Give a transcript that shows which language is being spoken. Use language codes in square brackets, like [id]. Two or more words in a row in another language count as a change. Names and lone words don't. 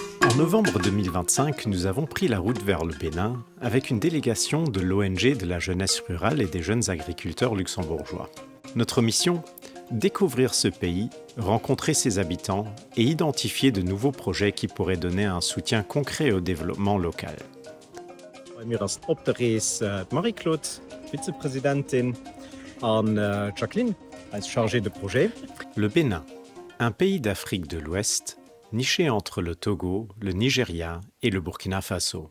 [fr] En novembre 2025, nous avons pris la route vers le Bénin avec une délégation de l'ONG de la jeunesse rurale et des jeunes agriculteurs luxembourgeois. Notre mission ? Découvrir ce pays, rencontrer ses habitants et identifier de nouveaux projets qui pourraient donner un soutien concret au développement local. [lb] Bei mir ist op der Rees Marie-Claude, Vizepräsidentin, und Jacqueline als [fr] chargée de projet. Le Bénin, un pays d'Afrique de l'Ouest, niché entre le Togo, le Nigeria et le Burkina Faso.